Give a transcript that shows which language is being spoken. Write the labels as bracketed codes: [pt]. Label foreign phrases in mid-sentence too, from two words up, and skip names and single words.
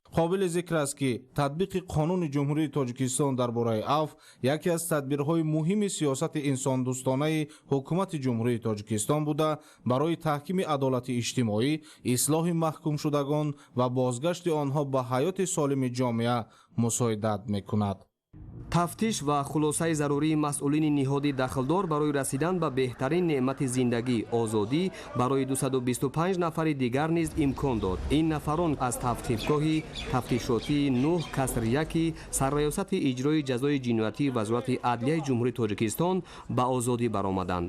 [tg] قابل ذکر است که تطبیق قانون جمهوری تاجیکستان در باره عفو یکی از تدبیرهای مهم سیاست انساندوستانه حکومت جمهوری تاجیکستان بوده برای تحکیم عدالت اجتماعی، اصلاح محکوم شدگان و بازگشت آنها به حیات سالم جامعه مساعدت میکند. тафтиш ва хулосаи зарурии масъулини ниҳоди дахлдор барои расидан ба беҳтарин неъмати зиндагӣ озодӣ барои 225 нафари дигар низ имкон дод. ин нафарон аз тафтишгоҳи тафтишотии 9 каср 1 сарраёсати иҷрои ҷазои ҷиноятии вазорати адлияи ҷумҳурии тоҷикистон ба озодӣ баромаданд.